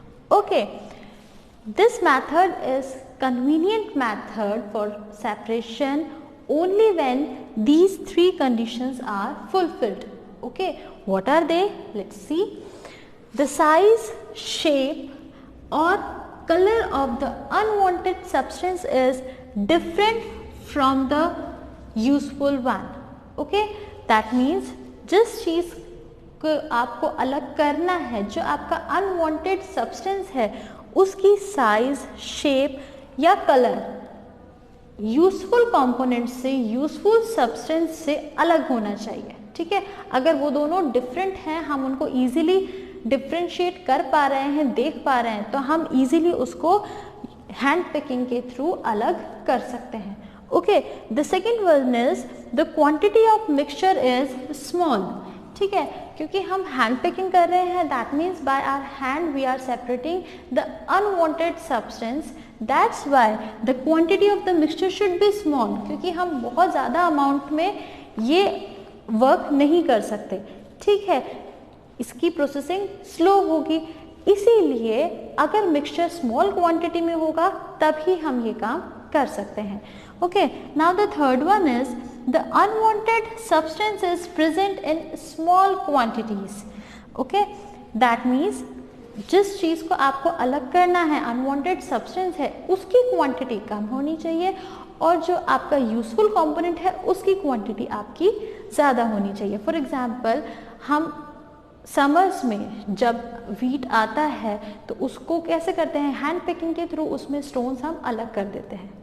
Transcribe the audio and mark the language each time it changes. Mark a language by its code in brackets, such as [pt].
[en] Okay, this method is convenient method for separation only when these three conditions are fulfilled. Okay, what are they? Let's see. The size, shape or color of the unwanted substance is different from the useful one. Okay, that means [hi] जिस चीज़ को आपको अलग करना है, जो आपका unwanted substance है, उसकी साइज, शेप या कलर यूजफुल कंपोनेंट से, यूजफुल सब्सटेंस से अलग होना चाहिए. ठीक है, अगर वो दोनों डिफरेंट हैं, हम उनको इजीली डिफ्रेंशिएट कर पा रहे हैं, देख पा रहे हैं, तो हम इजीली उसको हैंड पिकिंग के थ्रू अलग कर सकते हैं. [en] Okay, the second one is the quantity of mixture is small. [hi] ठीक है, क्योंकि हम hand picking कर रहे हैं, [en] that means by our hand we are separating the unwanted substance. That's why the quantity of the mixture should be small. [hi] क्योंकि हम बहुत ज़्यादा amount में ये work नहीं कर सकते. ठीक है, इसकी processing slow होगी, इसीलिए अगर mixture small quantity में होगा तब ही हम ये काम कर सकते हैं. [en] Okay, now the third one is the unwanted substance is present in small quantities. Okay, that means [hi] जिस चीज़ को आपको अलग करना है, unwanted substance है, उसकी quantity कम होनी चाहिए और जो आपका useful component है उसकी quantity आपकी ज़्यादा होनी चाहिए. For example, हम समर्स में जब वीट आता है तो उसको कैसे करते हैं, हैंड पिकिंग के थ्रू उसमें स्टोन्स हम अलग कर देते हैं.